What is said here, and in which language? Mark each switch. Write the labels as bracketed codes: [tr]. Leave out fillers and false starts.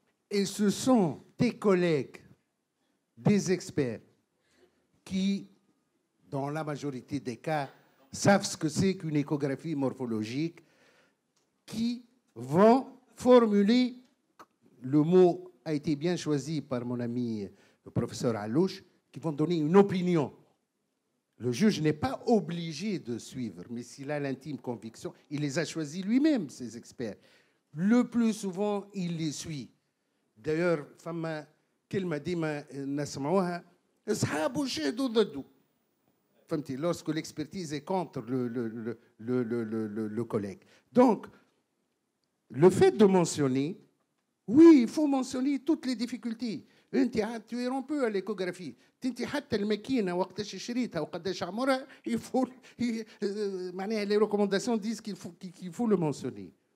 [fr] Et ce sont des collègues, des experts, qui, dans la majorité des cas, savent ce que c'est qu'une échographie morphologique, qui vont formuler, le mot a été bien choisi par mon ami le professeur Alouche, qui vont donner une opinion. Le juge n'est pas obligé de suivre, mais s'il a l'intime conviction, il les a choisis lui-même, ces experts. Le plus souvent, il les suit. D'ailleurs, [ar] فما كلمة ديما نسمعوها أصحابه شهدوا ضده. [fr] Lorsque l'expertise est contre le collègue. Donc, le fait de mentionner, oui, il faut mentionner toutes les difficultés. Tu es rompu à l'échographie. Il faut, les recommandations disent qu'il faut le mentionner.